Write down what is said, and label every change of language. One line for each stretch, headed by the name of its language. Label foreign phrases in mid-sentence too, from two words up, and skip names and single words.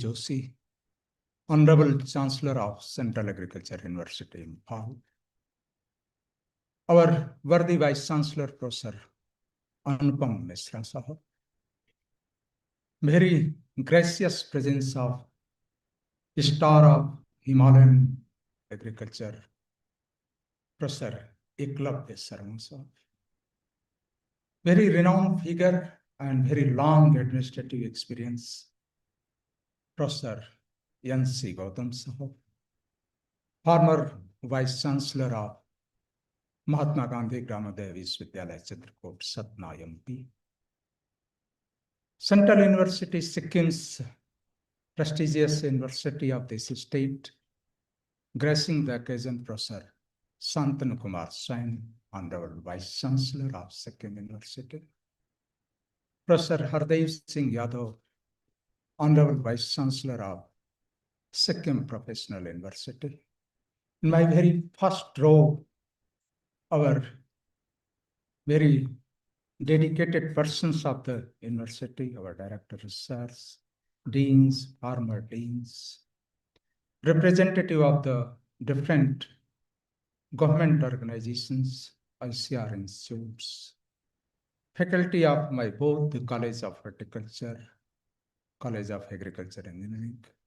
English: Joshi, Honorable Chancellor of Central Agriculture University, Imphal, our worthy Vice Chancellor, Professor Anupam Misra Sahab, very gracious presence of star of Himalayan agriculture, Professor Eklavya Sharma Sahab, very renowned figure and very long administrative experience, Professor Yansi Gautam Sahab, former Vice Chancellor of Mahatma Gandhi Gramoday Vishwavidyalaya Chitrakoot, Satna MP, Central University, Sikkim's prestigious university of this state, gracing the occasion, Professor Santanu Kumar Sain, Honorable Vice Chancellor of Sikkim University, Professor Hardev Singh Yadav, Honorable Vice Chancellor of Sikkim Professional University. In my very first row, our very dedicated persons of the university, our Director of Research, Deans, former Deans, representative of the different government organizations, ICR institutes, faculty of my both the College of Horticulture, College of Agriculture and Engineering,